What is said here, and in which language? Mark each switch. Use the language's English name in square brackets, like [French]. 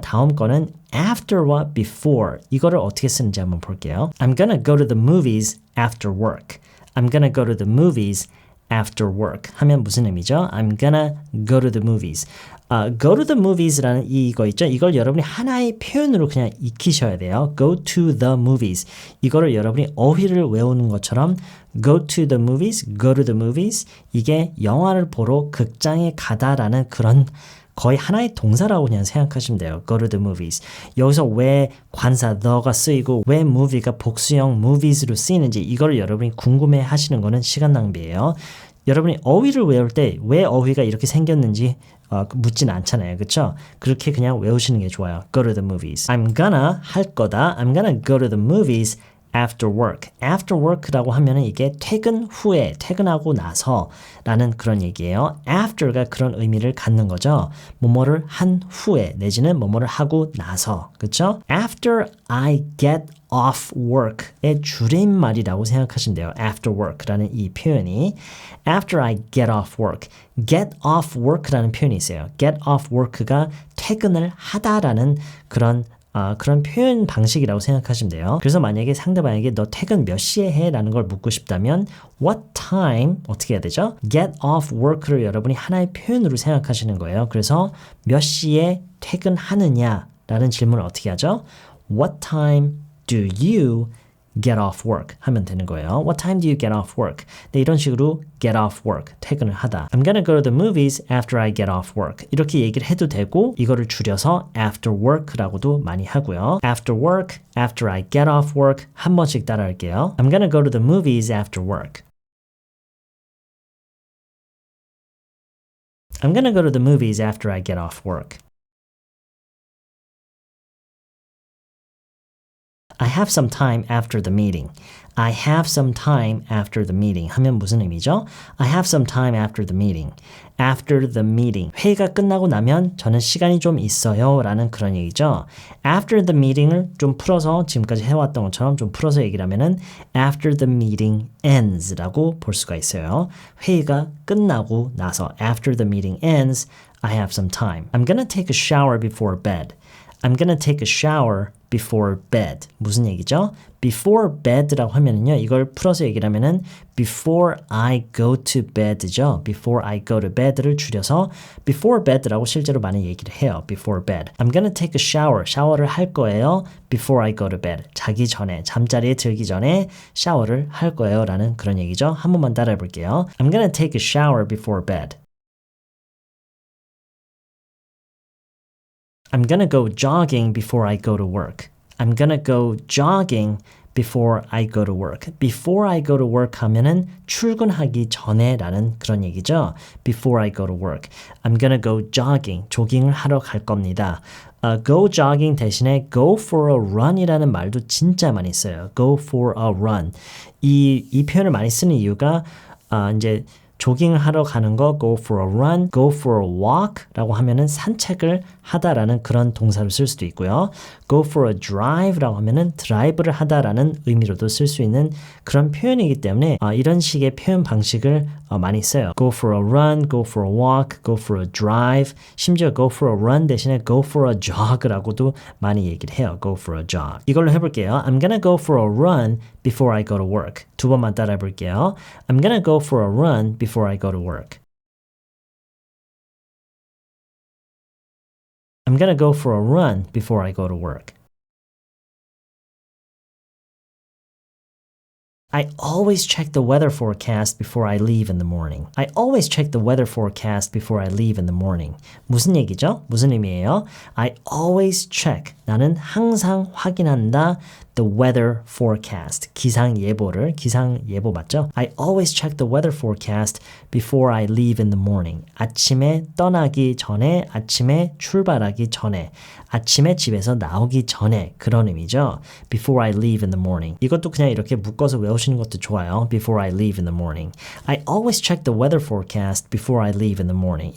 [Korean] 다음 거는 after와 before 이거를 어떻게 쓰는지 한번 볼게요. [English] I'm gonna go to the movies after work. I'm gonna go to the movies after work [Korean] 하면 무슨 의미죠? [English] I'm gonna go to the movies. go to the movies라는 [Korean] 이거 있죠? 이걸 여러분이 하나의 표현으로 그냥 익히셔야 돼요. [English] go to the movies. [Korean] 이거를 여러분이 어휘를 외우는 것처럼 [English] go to the movies, go to the movies. [Korean] 이게 영화를 보러 극장에 가다라는 그런 거의 하나의 동사라고 그냥 생각하시면 돼요. [English] go to the movies. [Korean] 여기서 왜 관사 the가 쓰이고 왜 movie가 복수형 movies로 쓰이는지 이거를 여러분이 궁금해 하시는 거는 시간 낭비예요. 여러분이 어휘를 외울 때 왜 어휘가 이렇게 생겼는지 묻진 않잖아요. 그렇죠? 그렇게 그냥 외우시는 게 좋아요. [English] Go to the movies. I'm gonna [Korean] 할 거다. [English] I'm gonna go to the movies after work. [Korean] after work라고 하면은 이게 퇴근 후에, 퇴근하고 나서 라는 그런 얘기예요. after가 그런 의미를 갖는 거죠. 뭐뭐를 한 후에 내지는 뭐뭐를 하고 나서. 그렇죠? After I get off work의 줄임말이라고 생각하시면 돼요. after work라는 이 표현이 after I get off work. get off work라는 표현이 있어요. get off work가 퇴근을 하다라는 그런 표현 방식이라고 생각하시면 돼요. 그래서 만약에 상대방에게 너 퇴근 몇 시에 해? 라는 걸 묻고 싶다면 what time 어떻게 해야 되죠? get off work를 여러분이 하나의 표현으로 생각하시는 거예요. 그래서 몇 시에 퇴근하느냐? 라는 질문을 어떻게 하죠? [English] What time do you [Korean] get off work 하면 되는 거예요. What time do you get off work? 네, 이런 식으로 get off work, 퇴근을 하다. [English] I'm gonna go to the movies after I get off work. [Korean] 이렇게 얘기를 해도 되고 이거를 줄여서 after work라고도 많이 하고요. [English] After work, after I get off work [Korean] 한 번씩 따라할게요. [English] I'm gonna go to the movies after work. I'm gonna go to the movies after I get off work. I have some time after the meeting. I have some time after the meeting [Korean] 하면 무슨 의미죠? [English] I have some time after the meeting. After the meeting. [Korean] 회의가 끝나고 나면 저는 시간이 좀 있어요 라는 그런 얘기죠. After the meeting을 좀 풀어서 지금까지 해왔던 것처럼 좀 풀어서 얘기를 하면은 [English] After the meeting ends [Korean] 라고 볼 수가 있어요. 회의가 끝나고 나서 [English] After the meeting ends, I have some time. I'm gonna take a shower before bed. I'm gonna take a shower before bed. [Korean] 무슨 얘기죠? before bed라고 하면은요. 이걸 풀어서 얘기를 하면은 [English] before I go to bed [Korean] 죠. before I go to bed를 줄여서 before bed라고 실제로 많이 얘기를 해요. before bed. I'm gonna take a shower. 샤워를 할 거예요. before I go to bed. 자기 전에, 잠자리에 들기 전에 샤워를 할 거예요. 라는 그런 얘기죠. 한 번만 따라해 볼게요. [English] I'm gonna take a shower before bed. I'm gonna go jogging before I go to work. I'm gonna go jogging before I go to work. Before I go to work [Korean] 하면은 출근하기 전에 라는 그런 얘기죠. [English] Before I go to work. I'm gonna go jogging. [Korean] 조깅을 하러 갈 겁니다. Go jogging 대신에 go for a run이라는 말도 진짜 많이 써요. [English] Go for a run. [Korean] 이 표현을 많이 쓰는 이유가 이제 조깅을 하러 가는 거 go for a run, go for a walk 라고 하면은 산책을 하다라는 그런 동사를 쓸 수도 있고요. go for a drive 라고 하면은 드라이브를 하다라는 의미로도 쓸 수 있는 그런 표현이기 때문에 이런 식의 표현 방식을 많이 써요. [English] go for a run, go for a walk, go for a drive, 심지어 go for a run 대신에 go for a jog라고도 [Korean] 많이 얘기를 해요. [English] go for a jog. [Korean] 이걸로 해볼게요. [English] I'm gonna go for a run before I go to work. [Korean] 두 번만 따라해 볼게요. [English] I'm gonna go for a run before I go to work. I'm gonna go for a run before I go to work. I always check the weather forecast before I leave in the morning. I always check the weather forecast before I leave in the morning. [Korean] 무슨 얘기죠? 무슨 의미예요? [English] I always check. [Korean] 나는 항상 확인한다. [English] The weather forecast. [Korean] 기상 예보 맞죠? [English] I always check the weather forecast before I leave in the morning. [Korean] 아침에 떠나기 전에, 아침에 출발하기 전에, 아침에 집에서 나오기 전에 그런 의미죠. [English] Before I leave in the morning. [Korean] 이것도 그냥 이렇게 묶어서 외우시는 것도 좋아요. [English] Before I leave in the morning. I always check the weather forecast before I leave in the morning.